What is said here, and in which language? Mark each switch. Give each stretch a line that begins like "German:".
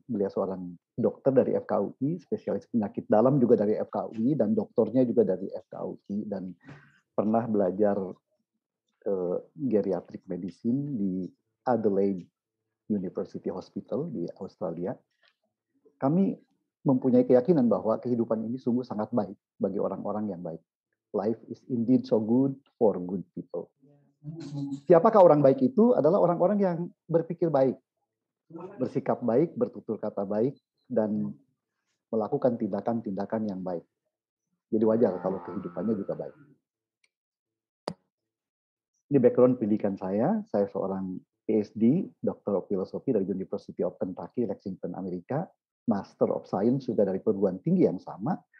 Indonesian: Beliau seorang dokter dari FKUI, spesialis penyakit dalam juga dari FKUI, dan doktornya juga dari FKUI, dan pernah belajar geriatric medicine di Adelaide University Hospital di Australia. Kami mempunyai keyakinan bahwa kehidupan ini sungguh sangat baik bagi orang-orang yang baik.
English: Life is indeed so good for good people.
Indonesian: Siapakah orang baik itu? Adalah orang-orang yang berpikir baik, bersikap baik, bertutur kata baik, dan melakukan tindakan-tindakan yang baik. Jadi wajar kalau kehidupannya juga baik. Di background pendidikan saya seorang PhD, Doctor of Philosophy dari University of Kentucky, Lexington, Amerika, Master of Science juga dari perguruan tinggi yang sama.